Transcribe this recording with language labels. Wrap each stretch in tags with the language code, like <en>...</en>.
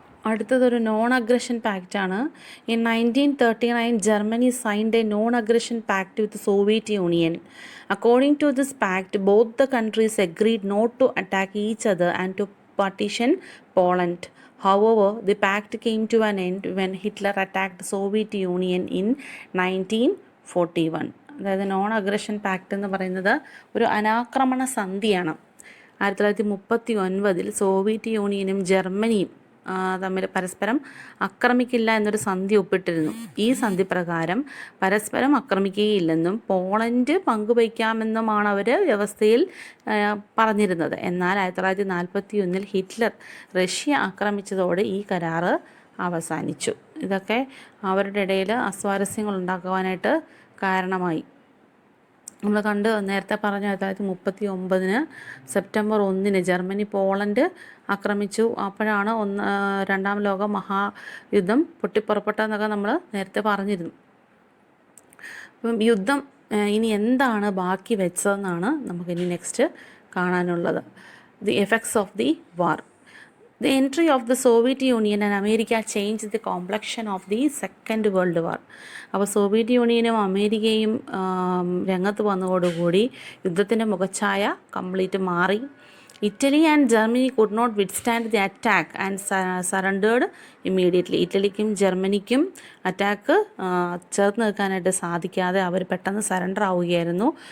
<ml>അടുത്തതൊരു non aggression പാക്റ്റാണ്.</ml> <en>In 1939 Germany signed a non aggression pact with Soviet Union. According to this pact both the countries agreed not to attack each other and to partition Poland. However, the pact came to an end when Hitler attacked the Soviet Union in 1941.</en> <ml>അതായത് non aggression pact എന്ന് പറയുന്നത് ഒരു അനാക്രമണ സന്ധിയാണ്. 1939 Soviet യൂണിയനും ജർമ്മനിയും തമ്മിൽ പരസ്പരം ആക്രമിക്കില്ല എന്നൊരു സന്ധി ഒപ്പിട്ടിരുന്നു. ഈ സന്ധി പ്രകാരം പരസ്പരം ആക്രമിക്കുകയില്ലെന്നും പോളണ്ട് പങ്കുവയ്ക്കാമെന്നുമാണ് അവർ വ്യവസ്ഥയിൽ പറഞ്ഞിരുന്നത്. എന്നാൽ 1941 ഹിറ്റ്ലർ റഷ്യ ആക്രമിച്ചതോടെ ഈ കരാറ് അവസാനിച്ചു. ഇതൊക്കെ അവരുടെ ഇടയിൽ അസ്വാരസ്യങ്ങൾ ഉണ്ടാക്കുവാനായിട്ട് കാരണമായി. നമ്മൾ നേരത്തെ പറഞ്ഞ 1939 സെപ്റ്റംബർ 1 ജർമ്മനി പോളണ്ട് ആക്രമിച്ചു. അപ്പോഴാണ് രണ്ടാം ലോക മഹായുദ്ധം പൊട്ടിപ്പുറപ്പെട്ടതെന്നൊക്കെ നമ്മൾ നേരത്തെ പറഞ്ഞിരുന്നു. അപ്പം യുദ്ധം ഇനി എന്താണ് ബാക്കി വെച്ചതെന്നാണ് നമുക്കിനി നെക്സ്റ്റ് കാണാനുള്ളത്.</ml> <en>The effects of the war. The entry of the Soviet Union and America changed the complexion of the Second World War.</en> <ml>അപ്പോൾ സോവിയറ്റ് യൂണിയനും അമേരിക്കയും രംഗത്ത് വന്നതോടുകൂടി യുദ്ധത്തിൻ്റെ മുഖച്ഛായ കംപ്ലീറ്റ് മാറി.</ml> <en>Italy and Germany could not withstand the attack and surrendered immediately.</en> <ml>ഇറ്റലിക്കും ജർമ്മനിക്കും attack ചേർത്ത് നിൽക്കാനായിട്ട് സാധിക്കാതെ അവർ പെട്ടെന്ന് സറണ്ടർ ആവുകയായിരുന്നു.</ml>